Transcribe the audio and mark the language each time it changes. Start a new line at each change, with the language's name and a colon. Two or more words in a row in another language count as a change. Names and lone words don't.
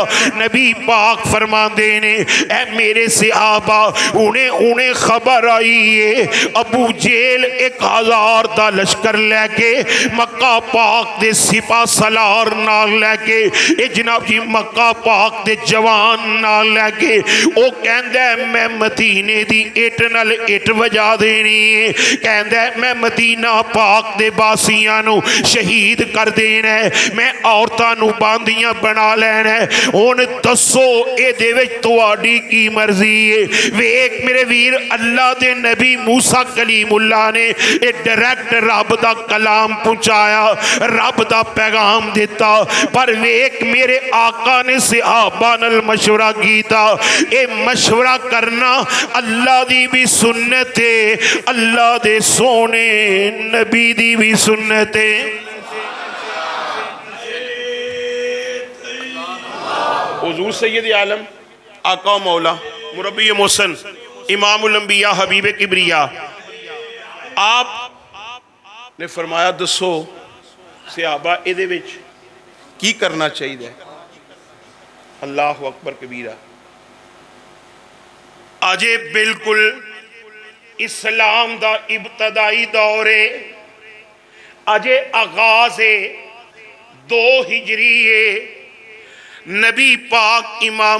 Punjabi: نبی پاک فرماندے نے اے میرے صحابہ انہیں خبر آئی ہے ابو جیل 1000 دا لشکر لے کے مکہ پاک دے سپاہ سالار نال لے کے جناب جی مکہ پاک دے جوان نال لے کے او کہندا ہے میں مدینے دی اٹ نال اٹ وجا دینی ہے کہندا ہے میں مدینہ پاک دے باسیاں نو شہید کر دینا ہے میں عورتاں نو باندیاں بنا لینا ہے ہن دسو اے دے وچ تواڈی کی مرضی ہے ویکھ میرے ویر اللہ دے نبی موسیٰ کلیم اللہ نے اے ڈائریکٹ رب دا کلام پہنچایا رب دا پیغام دیتا پر ویکھ میرے آقا نے صحابہ نال مشورہ کیتا اے مشورہ کرنا اللہ دی بھی سنت ہے اللہ دے سونے نبی دی بھی سنت ہے حضور سید عالم آقا و مولا مربی محسن امام الانبیاء حبیب کبریا
Urdu: آپ نے فرمایا
Punjabi: دسو صحابہ ادھے وچ کی کرنا چاہیے
Arabic: اللہ اکبر کبیرہ
Punjabi: آجے بالکل اسلام دا ابتدائی دورے آجے آغاز 2 ہجری نبی پاک امام